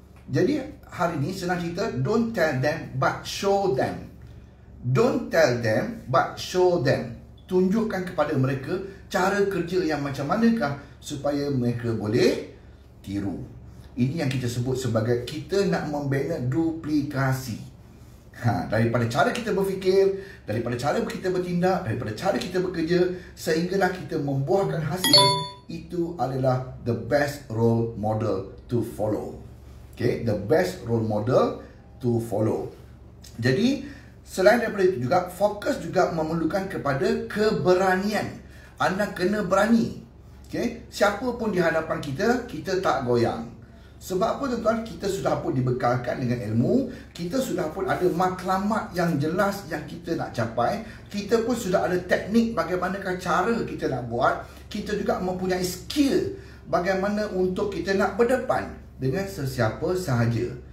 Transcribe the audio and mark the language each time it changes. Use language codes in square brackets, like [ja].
[ms] Jadi hari ni senang cerita, [en] don't tell them but show them. Don't tell them but show them. [ms] Tunjukkan kepada mereka cara kerja yang macam manakah supaya mereka boleh tiru. Ini yang kita sebut sebagai kita nak membina duplikasi. Daripada cara kita berfikir, daripada cara kita bertindak, daripada cara kita bekerja, sehinggalah kita membuahkan hasil. Itu adalah [en] the best role model to follow. Okay, the best role model to follow. [ms] Jadi, selain daripada itu juga, fokus juga memerlukan kepada keberanian. Anda kena berani. Okay, siapa pun di hadapan kita, kita tak goyang. Sebab apa tuan-tuan? Kita sudah pun dibekalkan dengan ilmu, kita sudah pun ada matlamat yang jelas yang kita nak capai, kita pun sudah ada teknik bagaimanakah cara kita nak buat, kita juga mempunyai skill bagaimana untuk kita nak berdepan dengan sesiapa sahaja.